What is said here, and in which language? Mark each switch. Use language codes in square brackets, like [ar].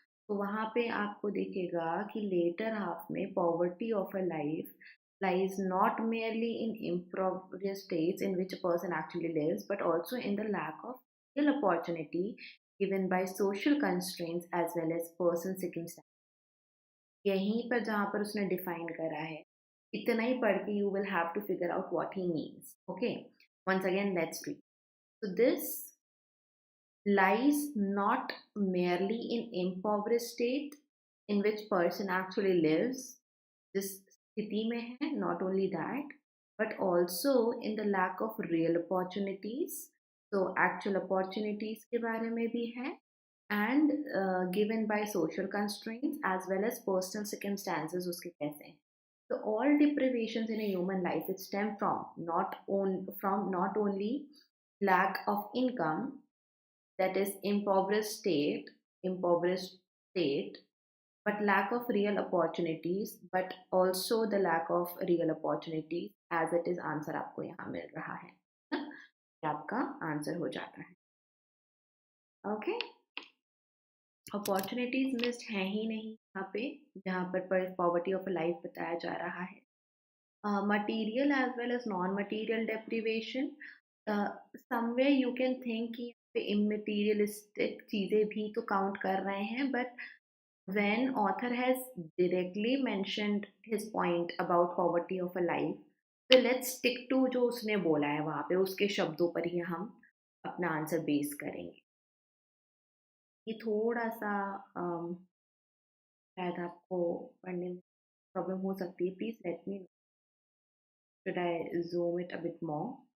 [hi] तो वहाँ पे आपको दिखेगा कि [en] later half में poverty of a life lies not merely in impoverished states in which a person actually lives, but also in the lack of real opportunity given by social constraints as well as person circumstances. [hi] यहीं पर जहाँ पर उसने define करा है इतना ही पढ़ के [en] You will have to figure out what he means. Okay, once again let's read. So this lies not merely in impoverished state in which person actually lives, [hi] जिस स्थिति में है, [en] not only that but also in the lack of real opportunities. So actual opportunities [hi] के बारे में भी है [en] and given by social constraints as well as personal circumstances [hi] उसके कैसे हैं. [en] So all deprivations in a human life it stem from not only lack of income, that is impoverished state, but lack of real opportunities, but also the lack of real opportunities as it is answer [hi] आपको यहाँ मिल रहा है ना, ये आपका answer हो जाता है. ओके, अपॉर्चुनिटीज मिस्ड हैं ही नहीं यहाँ पे जहाँ पर पॉवर्टी ऑफ लाइफ बताया जा रहा है. [en] material as well as non material deprivation, somewhere you can think [hi] कि यहाँ पे इमटेरियलिस्टिक चीज़ें भी तो काउंट कर रहे हैं, [en] but when author has directly mentioned his point about poverty of a life, [hi] तो [en] let's stick to [hi] जो उसने बोला है वहाँ पे उसके शब्दों पर ही हम अपना आंसर बेस करेंगे. ये थोड़ा सा शायद आपको पढ़ने में प्रॉब्लम हो सकती है. [en] Please let me know. Should I zoom it a bit more?